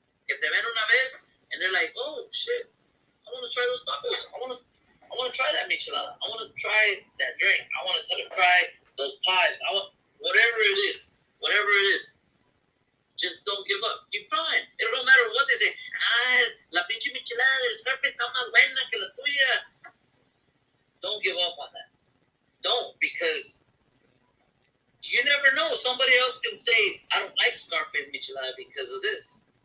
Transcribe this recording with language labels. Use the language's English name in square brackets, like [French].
[English] If [Spanish] te ven una vez [English] and they're like, oh, shit, I want to try those tacos. I want to try that michelada. I want to try that drink. I want to try those pies. Whatever it is. Just don't give up. Keep trying. It don't matter what they say. [Spanish] La pinche michelada del Scareface está más buena que la tuya. [English] Don't give up on that. Don't, because you never know. Somebody else can say, I don't like Scareface michelada because of this.